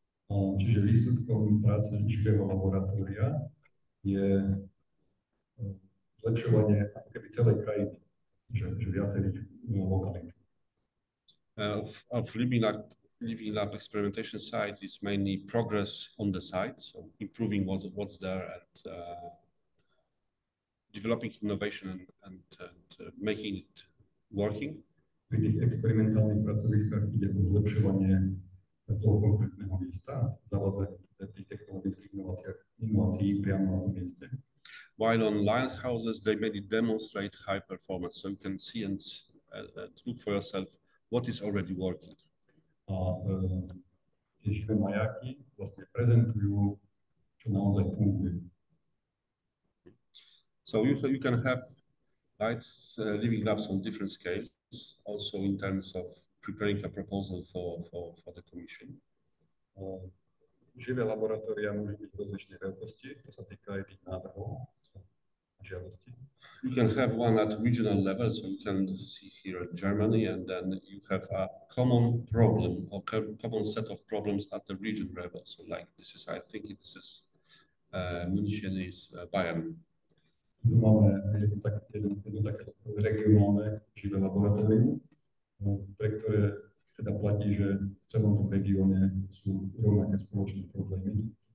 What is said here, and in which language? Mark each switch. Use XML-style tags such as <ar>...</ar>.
<sk>Čiže výsledkom práce živého laboratória je zlepšovanie ako keby celej krajiny, že viacerých lokalít.</sk> <en>Of living lab experimentation site is mainly progress on the site, so improving what's there and developing innovation and making it working.</en> <sk>Pri tých experimentálnych pracoviskách ide o zlepšovanie toho konkrétneho miesta, zavádzanie tých technologických inovácií priamo na tom mieste.</sk> <en>While on lighthouses, they mainly demonstrate high performance, so you can see and look for yourself what is already working.</en> <sk>A tie živé majáky vlastne prezentujú, čo naozaj funguje.</sk> <en>So you can have living labs on different scales, also in terms of preparing a proposal for the commission.</en> <sk>Živé laboratória môžu byť rozličnej veľkosti, to sa týka aj tých návrhov a žiadostí.</sk> <en>You can have one at regional level, so you can see here Germany, and then you have a common problem or common set of problems at the region level. So like this is, I think this is München is Bayern.</en> <sk>Tu máme jedno také regionálne živé laboratórium, pre ktoré teda platí, že v celom tom regióne sú rovnaké spoločné problémy.</sk>